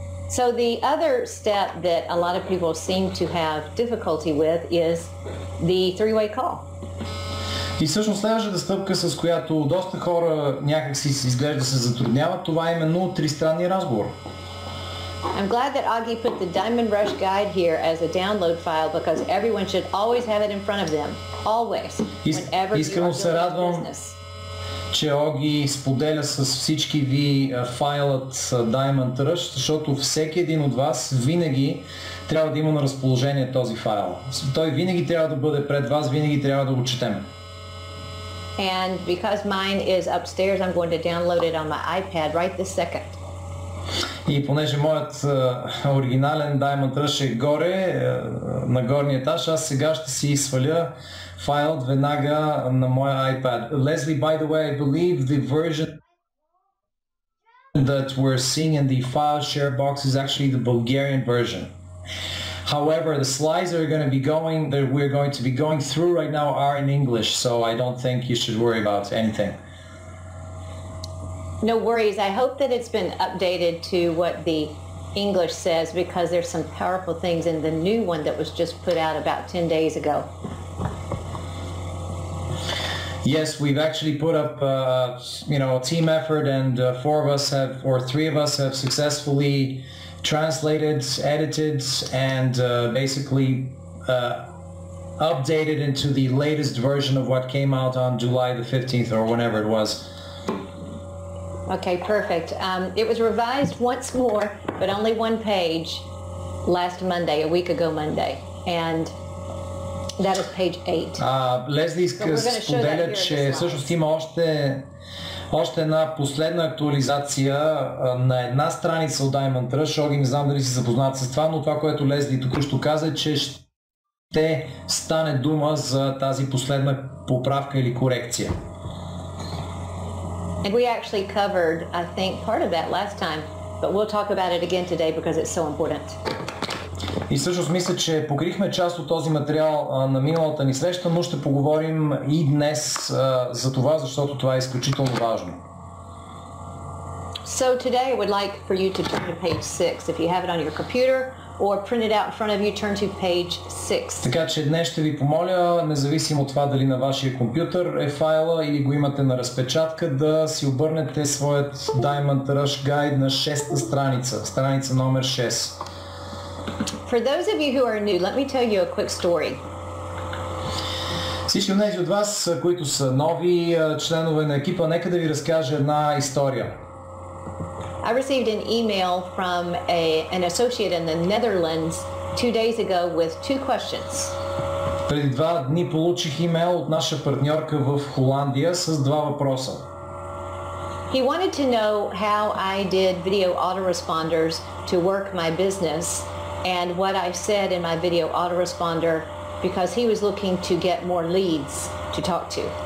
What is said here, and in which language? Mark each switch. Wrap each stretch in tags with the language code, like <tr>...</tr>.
<en>So the other step that a lot of people seem to have difficulty with is the three-way call.</en> <bg>И всъщност следващата стъпка, с която доста хора някак си изглежда се затрудняват, това е именно тристранния разговор.</bg> <en>I'm glad that Agi put the Diamond Rush guide here as a download file because everyone should always have it in front of them, always, whenever you are doing business.</en> <bg>Че Оги споделя с всички ви файлът Diamond Rush, защото всеки един от вас винаги трябва да има на разположение този файл. Той винаги трябва да бъде пред вас, винаги трябва да го четем.</bg> <en>And because mine is upstairs, I'm going to download it on my iPad right this second.</en> <bg>И понеже моят оригинален Diamond Rush е горе, на горния етаж, аз сега ще си сваля файлът веднага на моя iPad.</bg> <en>Leslie, by the way, I believe the version that we're seeing in the file share box is actually the Bulgarian version. However, the slides that we're going to be going through right now are in English, so I don't think you should worry about anything. No worries. I hope that it's been updated to what the English says because there's some powerful things in the new one that was just put out about 10 days ago. Yes, we've actually put up, a team effort, and three of us have successfully translated, edited, and basically updated into the latest version of what came out on July the 15th or whenever it was. Okay, perfect. It was revised once more, but only one page last Monday, a week ago Monday, and that is page 8.</en> <bg>Лезли споделя, че всъщност има още една последна актуализация на една страница от Diamond Rush. Оги, не знам дали си запознат с това, но това, което Лезли току-що каза, е, че ще стане дума за тази последна поправка или корекция.</bg> <en>And we actually covered, I think, part of that last time, but we'll talk about it again today because it's so important.</en> <bg>И всъщност мисля, че покрихме част от този материал на миналата ни среща, но ще поговорим и днес за това, защото това е изключително важно.</bg> <en>So today I would like for you to turn to page 6 if you have it on your computer or print it out in front of you, turn to page 6.</en> <bg>Така че днес ще ви помоля, независимо от това дали на вашия компютър е файла или го имате на разпечатка, да си обърнете своят Diamond Rush Guide на 6-та страница, страница номер 6.</bg> <en>For those of you who are new, let me tell you a quick story.</en> <bg>Всички от тези от вас, които са нови членове на екипа, нека да ви разкажа една история.</bg> <en>I received an email from an associate in the Netherlands 2 days ago with 2 questions.</en> <bg>Преди 2 дни получих имейл от наша партньорка в Холандия с 2 въпроса.</bg> <en>He wanted to know how I did video autoresponders to work my business and what I said in my video autoresponder because he was looking to get more leads to talk to.</en>